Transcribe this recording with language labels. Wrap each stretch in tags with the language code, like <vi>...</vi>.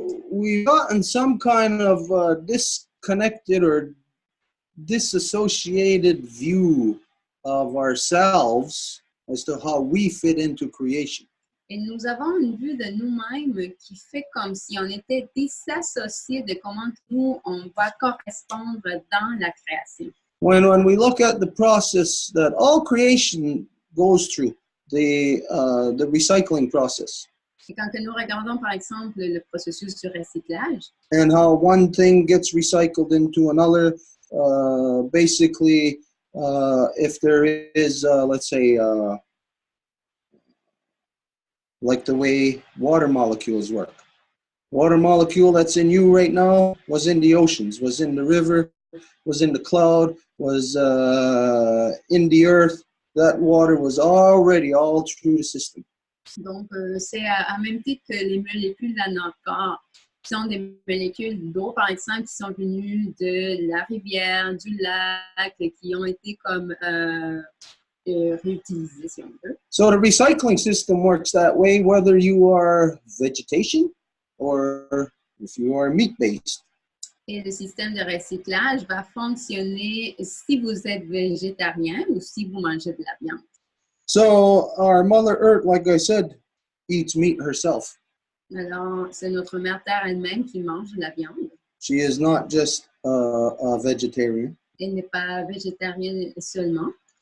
<en>We've gotten some kind of disconnected or disassociated view of ourselves as to how we fit into creation.</en> <fr>Et nous avons une vue de nous-mêmes qui fait comme si on était disassociés de comment nous, on va correspondre dans la création.</fr> <en>When we look at the process that all creation goes through, the recycling process,</en> <fr>Et quand que nous regardons, par exemple, le processus du recyclage,</fr> <en>and how one thing gets recycled into another, basically, if there is, let's say, like the way water molecules work. Water molecule that's in you right now was in the oceans, was in the river, was in the cloud, was in the earth. That water was already all through the system.</en> <fr>donc c'est à même titre que les molécules dans notre corps, qui sont des molécules d'eau, par exemple, qui sont venues de la rivière, du lac, qui ont été comme réutilisées, si on veut.</fr> <en>So the recycling system works that way, whether you are vegetation or if you are meat-based.</en> <fr>Et le système de recyclage va fonctionner si vous êtes végétarien ou si vous mangez de la viande.</fr> <en>So our Mother Earth, like I said, eats meat herself.</en> <fr>Alors, c'est notre mère Terre elle-même qui mange de la viande.</fr> <en>She is not just a vegetarian.</en> <fr>Elle n'est pas végétarienne seulement.</fr>